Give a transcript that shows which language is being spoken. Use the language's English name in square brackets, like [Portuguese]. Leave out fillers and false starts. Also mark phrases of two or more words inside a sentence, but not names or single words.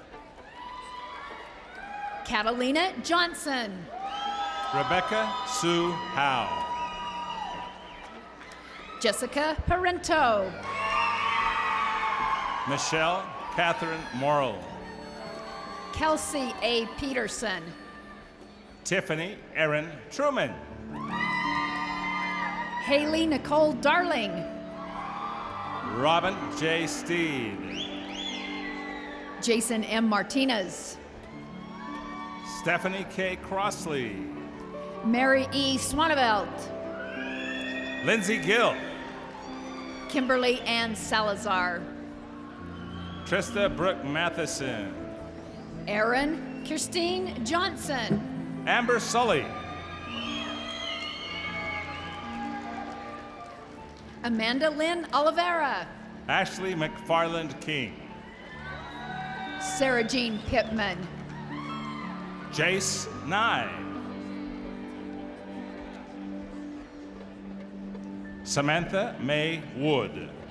[English] Catalina Johnson. Rebecca Sue Howe. Jessica Parento. Michelle Catherine Morrill. Kelsey A. Peterson. Tiffany Erin Truman. Haley Nicole Darling. Robin J. Steed. Jason M. Martinez. Stephanie K. Crossley. Mary E. Swanevelt. Lindsay Gill. Kimberly Ann Salazar. Trista Brooke Matheson. Erin Christine Johnson. Amber Sully. Amanda Lynn Oliveira. Ashley McFarland King. Sarah Jean Pittman. Jace Nye. Samantha May Wood.